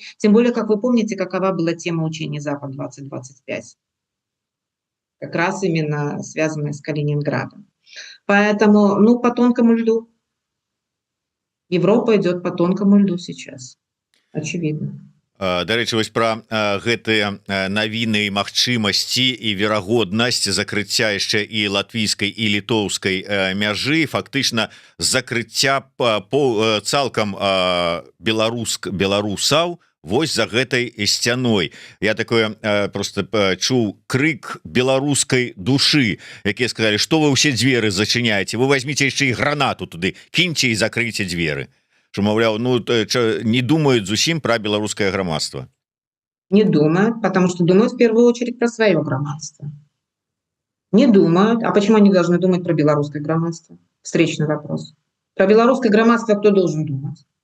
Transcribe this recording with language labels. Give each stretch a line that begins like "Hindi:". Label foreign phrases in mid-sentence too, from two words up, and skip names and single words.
Russian: Тем более, как вы помните, какова была тема учения «Запад-2025», как раз именно связанная с Калининградом. Поэтому, ну, по тонкому льду. Европа идет по тонкому льду сейчас, очевидно.
Belarusian: Дарэчы, вось пра гэтыя навіны і магчымасці і верагоднасць закрыцця яшчэ і латвійскай і літоўскай мяжы, фактычна закрыцця цалкам беларусаў вось за гэтай сцяной. Я такое просто чуў крык беларускай душы, якія сказалі, што вы ўсе дзверы зачыняеце, вы возьмите яшчэ і гранату туды, кіньце і закрыйце дзверы.
Russian: Что, мовляў, ну, не думают зусім про белорусское громадство. Не думают, потому что думают в первую очередь про свое громадство. Не думают. А почему они должны думать про белорусское громадство? Встречный вопрос. Про белорусское громадство кто должен думать?